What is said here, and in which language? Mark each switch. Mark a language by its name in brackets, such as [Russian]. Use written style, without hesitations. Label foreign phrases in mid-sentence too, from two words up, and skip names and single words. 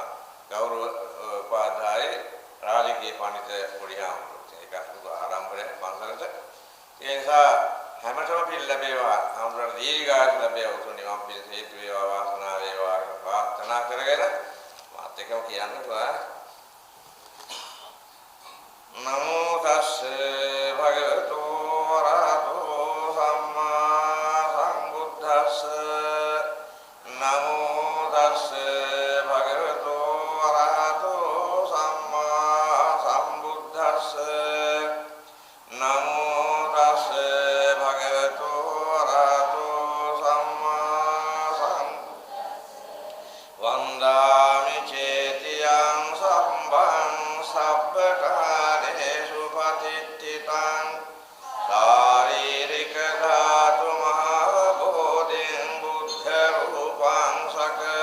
[Sinhala] ගෞරව උපාධායේ රාජකීය පඬිත පොඩිහාමුදුරුවෝ ඒකත් ආරම්භය පන්සලට ඒ නිසා හැමතෙම පිළ ලැබේවා ආම්රණ දීර්ඝායු ලැබේවා උතුම් නිවන් පිණිස හේතු වේවා වාසනාව වේවා කියලා ප්‍රාර්ථනා කරගෙන මාත් එක්කම කියන්නේ [Pali] නමෝ තස්සේ භගවතු වරහතෝ සම්මා සම්බුද්දස්සේ නමෝ තස්සේ භගවතු වරහතෝ සම්මා සම්බුද්දස්සේ නමෝ තස්සේ භගවතු වරහතෝ සම්මා සම්බුද්දස්සේ වන්දාමි චේතියං සම්බං සබ්බකාරේසු පතිත්තිතං ශාරීරික ධාතු මහා බෝධින් බුද්ධ රූපං සක